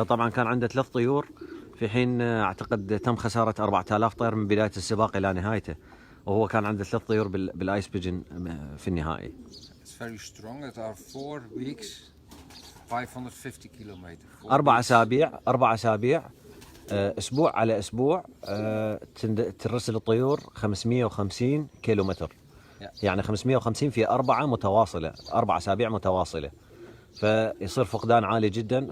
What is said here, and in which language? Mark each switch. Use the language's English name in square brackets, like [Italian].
[Arabic] طبعا كان عنده 3 طيور، في حين اعتقد تم خسارة 4000 طير من بداية السباق إلى نهايته، وهو كان عنده 3 طيور بالايس بيجن في النهائي. [English] It's very strong. It are 4 weeks, 550 kilometers. [Arabic] 4 أسابيع أسبوع على أسبوع ترسل الطيور 550 كيلو متر. يعني 550 في 4 متواصلة، 4 أسابيع متواصلة، فيصير فقدان عالي جدا.